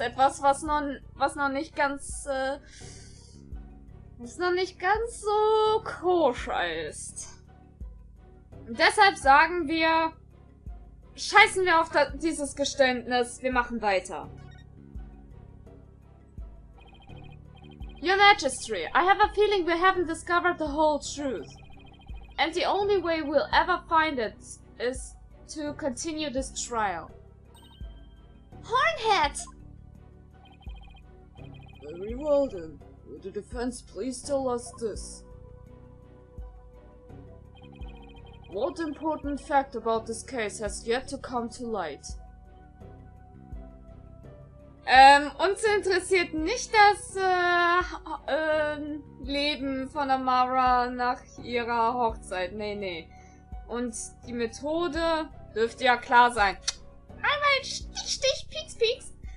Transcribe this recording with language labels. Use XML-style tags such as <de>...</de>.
<de>Etwas, was noch nicht ganz so koscher ist. Und deshalb sagen wir, scheißen wir auf dieses Geständnis, wir machen weiter.</de> <en>Your Majesty, I have a feeling we haven't discovered the whole truth. And the only way we'll ever find it is to continue this trial. Hornhead! Very well then. Will the defense please tell us this? What important fact about this case has yet to come to light?</en> <de>Uns interessiert nicht das Leben von Amara nach ihrer Hochzeit. Nee. Und die Methode dürfte ja klar sein. Einmal Stich, Pieks.</de>